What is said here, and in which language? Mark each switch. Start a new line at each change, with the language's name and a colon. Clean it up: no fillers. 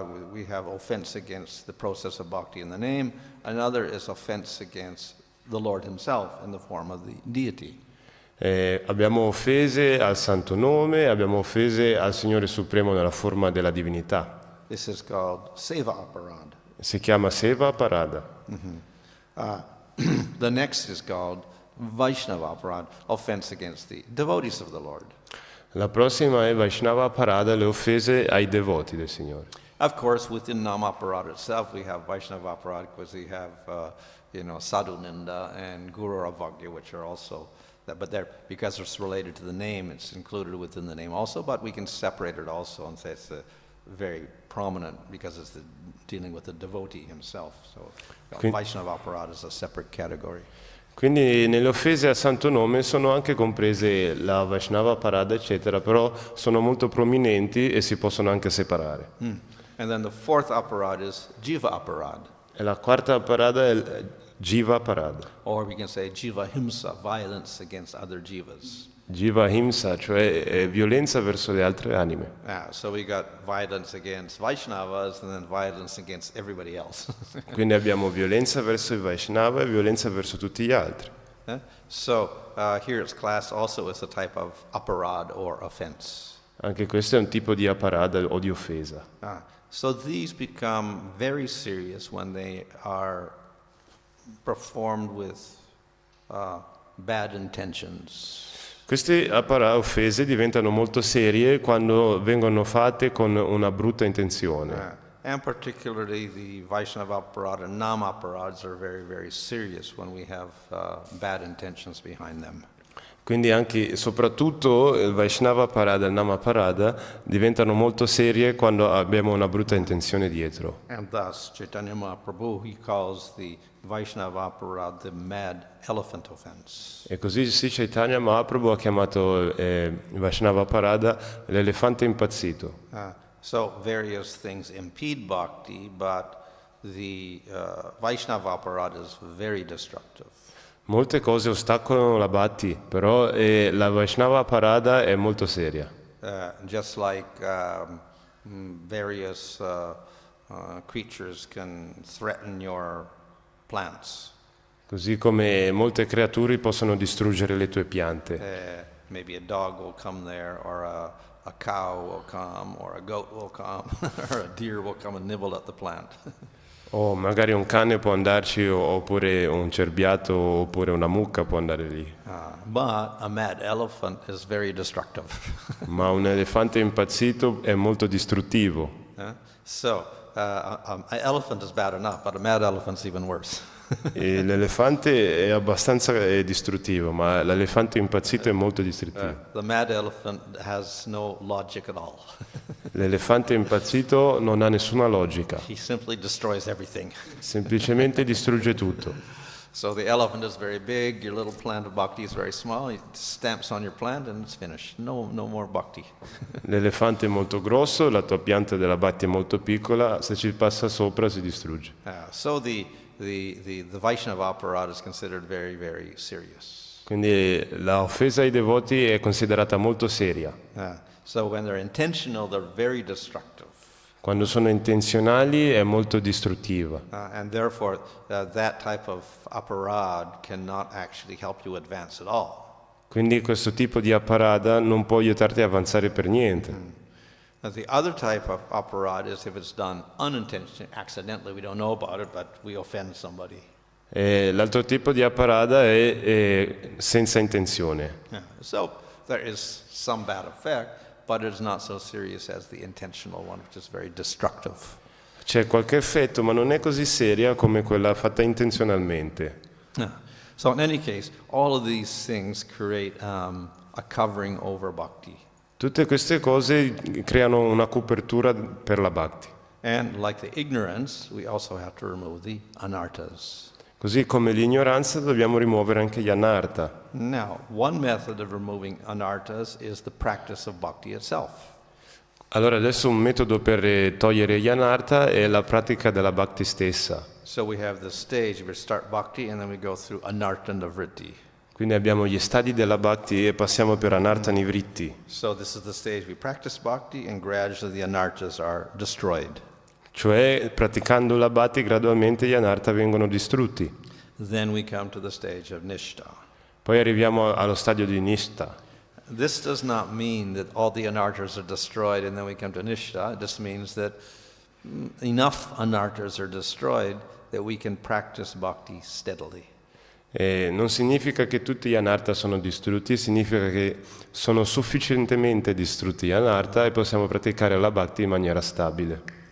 English: We have offense against the process of bhakti in the name. Another is offense against the Lord himself in the form of the deity.
Italian: Abbiamo offese al santo nome, abbiamo offese al Signore Supremo nella forma della divinità.
English: This is called seva aparad.
Italian: Si chiama seva parada.
English: The next is called Vaishnava aparad, offense against the devotees of the Lord.
Italian: La prossima è Vaishnava Parada, le offese ai devoti del Signore.
English: Of course, within Namaparad itself, we have Vaishnava Aparad because we have, Sadhu Ninda and Guru Avagya, which are also, but they're, because it's related to the name, it's included within the name also, but we can separate it also and say it's very prominent because it's dealing with the devotee himself. So Vaishnava Aparad is a separate category.
Italian: Quindi nelle offese a santo nome sono anche comprese la Vaishnava Parada, eccetera, però sono molto prominenti e si possono anche separare.
English: And then the fourth aparad is Jiva Aparad.
Italian: E la quarta parada è Jiva Parada.
English: Or we can say Jiva Himsa, violence against other jivas.
Italian: Jiva Himsa, cioè violenza verso le altre anime.
English: So we got violence against Vaishnavas and then violence against everybody else.
Italian: Quindi abbiamo violenza verso i Vaishnava e violenza verso tutti gli altri.
English: So here it's classed also as a type of aparad or offense.
Italian: Anche questo è un tipo di aparada o di offesa.
English: So these become very serious when they are performed with bad intentions.
Italian: Queste offese diventano molto serie quando vengono fatte con una brutta intenzione.
English: And particularly the Vaishnava aparad and Nama aparads are very, very serious when we have bad intentions behind them.
Italian: Quindi anche soprattutto il Vaishnava Parada e il Nama Parada diventano molto serie quando abbiamo una brutta intenzione dietro.
English: And thus Chaitanya Mahaprabhu, he calls the Vaishnava aparad the mad elephant offense.
Italian: E così Sri Chaitanya Mahaprabhu ha chiamato Vaishnava Parada l'elefante impazzito.
English: So various things impede bhakti, but the Vaishnava aparad is very destructive.
Italian: Molte cose ostacolano la bhakti, però la Vaishnava Parada è molto seria.
English: Just like various creatures can threaten your plants.
Italian: Così come molte creature possono distruggere le tue piante.
English: Maybe a dog will come there, or a cow will come, or a goat will come, or a deer will come and nibble at the plant.
Italian: O magari un cane può andarci, oppure un cerbiato, oppure una mucca può andare lì.
English: But a mad elephant is very destructive.
Italian: Ma un elefante impazzito è molto distruttivo.
English: An elephant is bad enough, but a mad elephant's even worse.
Italian: E l'elefante è abbastanza distruttivo, ma l'elefante impazzito è molto distruttivo.
English: The mad elephant has no logic at all.
Italian: L'elefante impazzito non ha nessuna logica.
English: He simply destroys everything.
Italian: Semplicemente distrugge tutto.
English: So the elephant is very big, your little plant of bhakti is very small, he stamps on your plant and it's finished. No more bhakti.
Italian: L'elefante è molto grosso, la tua pianta della bhakti è molto piccola, se ci passa sopra si distrugge.
English: So the Vaishnava aparad is considered very, very serious.
Italian: Quindi la offesa ai devoti è considerata molto seria.
English: So when they're intentional, they're very destructive.
Italian: Quando sono intenzionali è molto distruttiva.
English: And therefore, that type of aparad cannot actually help you advance at all.
Italian: Quindi questo tipo di aparada non può aiutarti a avanzare per niente.
English: The other type of aparad is if it's done unintentionally, accidentally, we don't know about it, but we offend somebody.
Italian: L'altro tipo di aparada è senza intenzione.
English: So there is some bad effect, but it's not so serious as the intentional one, which is very destructive.
Italian: C'è qualche effetto, ma non è così seria come quella fatta intenzionalmente.
English: So in any case, all of these things create a covering over bhakti.
Italian: Tutte queste cose creano una copertura per la bhakti.
English: And like the ignorance, we also have to remove the anarthas.
Italian: Così come l'ignoranza dobbiamo rimuovere anche gli anartha.
English: Now, one method of removing anarthas is the practice of bhakti itself.
Italian: Allora adesso un metodo per togliere gli anartha è la pratica della bhakti stessa.
English: So we have the stage, we start bhakti and then we go through anartha nivritti.
Italian: Quindi abbiamo gli stadi della bhakti e passiamo per anartha nivritti.
English: So this is the stage we practice bhakti and gradually the anarthas are destroyed.
Italian: Cioè praticando la bhakti gradualmente gli anartha vengono distrutti.
English: Then we come to the stage of nishta.
Italian: Poi arriviamo allo stadio di nishta.
English: This does not mean that all the anarthas are destroyed and then we come to nishta. It just means that enough anarthas are destroyed that we can practice bhakti steadily.
Italian: Non significa che tutti gli anartha sono distrutti, significa che sono sufficientemente distrutti gli anartha e possiamo praticare la bhakti in maniera stabile.